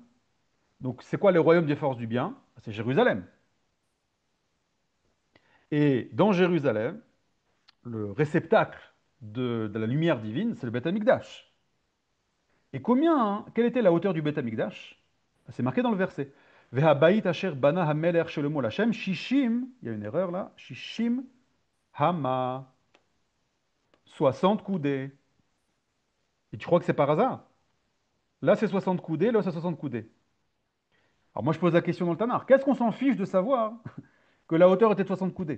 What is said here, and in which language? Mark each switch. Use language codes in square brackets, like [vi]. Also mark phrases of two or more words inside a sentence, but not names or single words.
[fr] Donc c'est quoi le royaume des forces du bien? C'est Jérusalem. Et dans Jérusalem, le réceptacle de la lumière divine, c'est le Beth Amikdash. Et quelle était la hauteur du Beth Amikdash? C'est marqué dans le verset. [he] והבית אשר בנה המלך שלמה לה' ששים, [fr] il y a une erreur là, [he] ששים אמה, [fr] 60 coudées. Et tu crois que c'est par hasard? Là c'est 60 coudées, là c'est 60 coudées. Alors moi je pose la question dans le Tanakh, qu'est-ce qu'on s'en fiche de savoir que la hauteur était de 60 coudées?